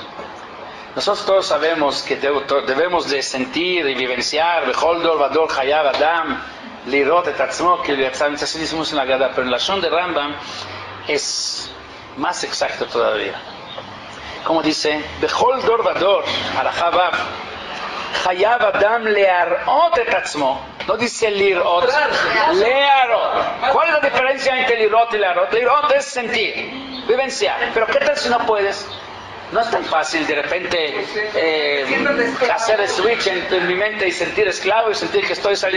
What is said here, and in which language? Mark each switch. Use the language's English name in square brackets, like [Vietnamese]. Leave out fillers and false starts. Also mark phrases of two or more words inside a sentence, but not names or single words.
[Spanish] Nosotros todos sabemos que debemos de sentir y vivenciar [Hebrew] בכל דור ודור חייב אדם לראות את עצמו [Spanish] que así decimos en la Agadá, pero el lashon de Rambam es más exacto todavía. Como dice [Hebrew] בכל דור ודור הלכה ו חייב אדם להראות את עצמו, [Spanish] no dice Lirot, Learot. ¿Cuál es la diferencia entre Lirot y Learot? Lirot es sentir, vivenciar, pero ¿qué tal si no puedes? No es tan fácil de repente hacer el switch entre mi mente y sentir esclavo y sentir que estoy saliendo.